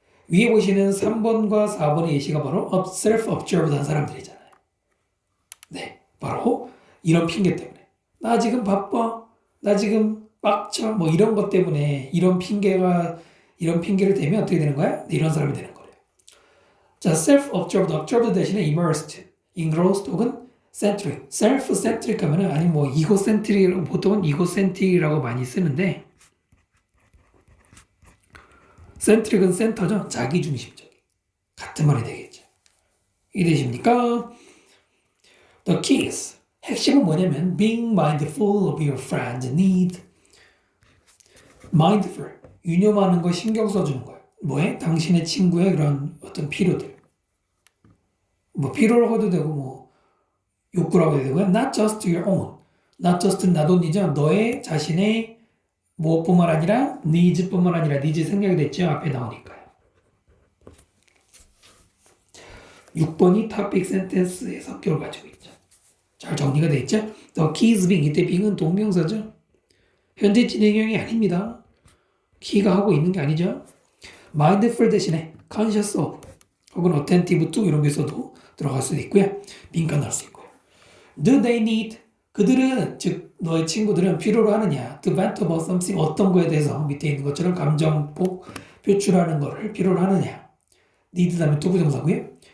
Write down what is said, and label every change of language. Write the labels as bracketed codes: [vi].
[ko] 위에 보시는 3번과 4번의 예시가 바로 self-observed한 사람들이잖아요. 네, 바로 이런 핑계 때문에 나 지금 바빠, 나 지금 빡쳐, 뭐 이런 것 때문에 이런 핑계를 대면 어떻게 되는 거야? 네, 이런 사람이 되는 거예요. [en] 자, self-observed, observed 대신에 immersed, engrossed 혹은 centric. [ko] self-centric 하면은 아니 뭐 egocentric 보통은 egocentric이라고 많이 쓰는데 centric은 센터죠. 자기 중심적. 같은 말이 되겠죠. 이해되십니까? [en] The keys. [ko] 핵심은 뭐냐면 [en] being mindful of your friend's need. mindful. [ko] 유념하는 거 신경 써주는 거예요. 뭐에? 당신의 친구의 그런 어떤 필요들. 뭐 필요라고 해도 되고 뭐 욕구라고 해도 되고요. [en] Not just your own. Not just [ko] 나돈이죠. 너의 자신의 무엇뿐만 아니라 needs뿐만 아니라 needs 생략이 됐죠. 앞에 나오니까요. 6번이 topic sentence의 성격을 가지고 있죠. 잘 정리가 되어 있죠. [en] The keys being [ko] 이때 being은 동명사죠. 현재 진행형이 아닙니다. key가 하고 있는 게 아니죠. mindful 대신에 conscious of 혹은 attentive to 이런 게 있어도 들어갈 수도 있고요. 민감할 수 있고요. [en] Do they need [ko] 그들은 즉 너의 친구들은 필요로 하느냐 [en] to vent about something [ko] 어떤 거에 대해서 밑에 있는 것처럼 감정폭 표출하는 거를 필요로 하느냐 need 다음에 투부정사고요.